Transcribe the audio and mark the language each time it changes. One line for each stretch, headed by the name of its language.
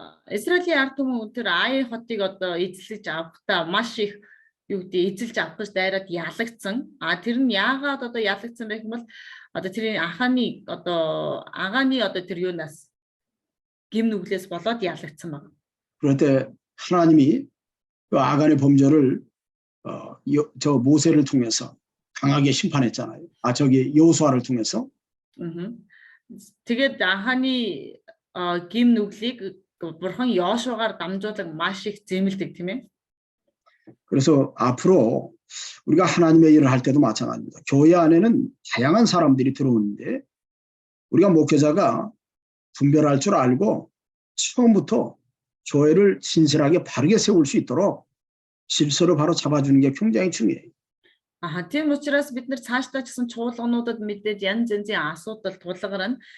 Mongolian: Израилийн ард түмэн тэр Ай хотыг одоо эзлэж авахдаа маш их юу гэдэг эзэлж авах гэж дайраад ялагдсан. Тэр нь яагаад одоо ялагдсан бэ гэвэл одоо тэрийн агааны одоо тэр юунаас гим нүглээс болоод ялагдсан байна.
Korean: 그런데 하나님이 그 아간의 범죄를 저 모세를 통해서 강하게 심판했잖아요. 저기 여호수아를 통해서.
Mongolian: Тэгээд агааны гим нүглийг бурхан Йошуагаар дамжуулан маш их зэмлдэг тийм ээ.
Korean: 그래서 앞으로 우리가 하나님의 일을 할 때도 마찬가지입니다. 교회 안에는 다양한 사람들이 들어오는데 우리가 목회자가 분별할 줄 알고 처음부터 교회를 진실하게 바르게 세울 수 있도록 질서를 바로 잡아주는 게 굉장히 중요해요.
Mongolian: Тийм учраас бид нар цаашдаа ч гэсэн чуулгануудад мэдээд янз янзын асуудал тулгарна.